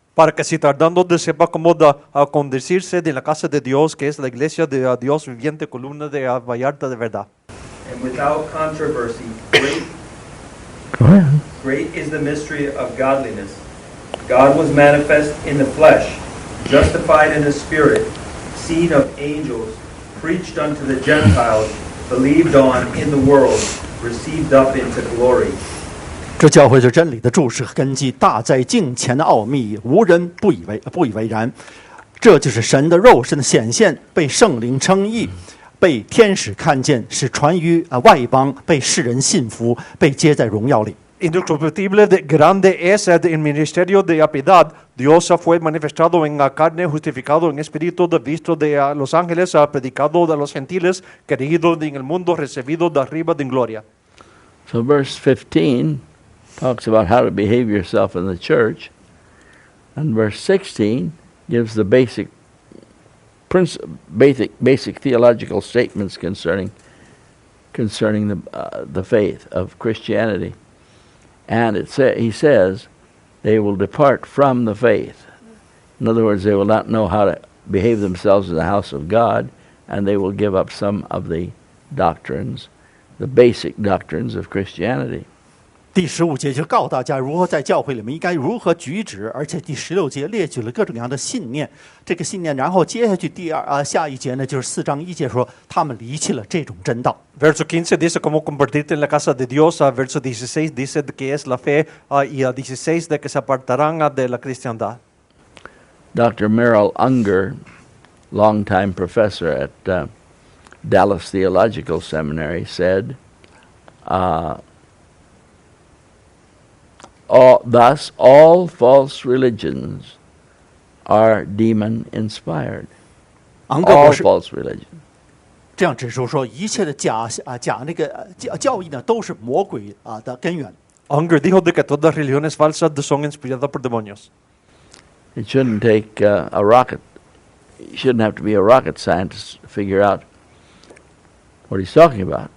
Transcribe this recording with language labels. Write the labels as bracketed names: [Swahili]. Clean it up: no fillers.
[Spanish] Para que si tardando sepa cómo conducirse de la casa de Dios, que es la iglesia de Dios viviente, columna de vallarta de verdad. [English] And without controversy, great is the mystery of godliness. God was manifest in the flesh, justified in the spirit, seen of angels, preached unto the Gentiles, believed on in the world, received up into glory. [Chinese] 这教会是真理的注释和根基，大在敬虔的奥秘，无人不以为然。这就是神的肉身的显现，被圣灵称义，被天使看见，是传于外邦，被世人信服，被接在荣耀里。 [Spanish] Indiscutible de grande es el ministerio de la piedad. Dios fue manifestado en la carne, justificado en espíritu, visto de los ángeles, predicado de los gentiles, creído en el mundo, recibido de arriba de gloria. [English] So verse 15 talks about how to behave yourself in the church, and verse 16 gives the basic theological statements concerning the faith of Christianity. And he says they will depart from the faith. In other words, they will not know how to behave themselves in the house of God, and they will give up some of the doctrines, the basic doctrines of Christianity. [Chinese] 第15节就告诉大家如何在教会里面应该如何举止，而且第16节列举了各种各样的信念。这个信念，然后接下去下一节呢，就是4章1节说他们离弃了这种真道。 [Spanish] Verso 15 dice cómo convertirte en la casa de Dios. Verso 16 dice que es la fe. Y 16 de que se apartarán de la cristiandad. [English] Dr. Merrill Unger, longtime professor at Dallas Theological Seminary, said, thus all false religions are demon-inspired. All false religions. [Chinese] 这样指出说，一切的假教义呢，都是魔鬼的根源。 [Spanish] Unger dijo de que todas religiones falsas son inspiradas por demonios. [English] It shouldn't take a rocket. You shouldn't have to be a rocket scientist to figure out what he's talking about.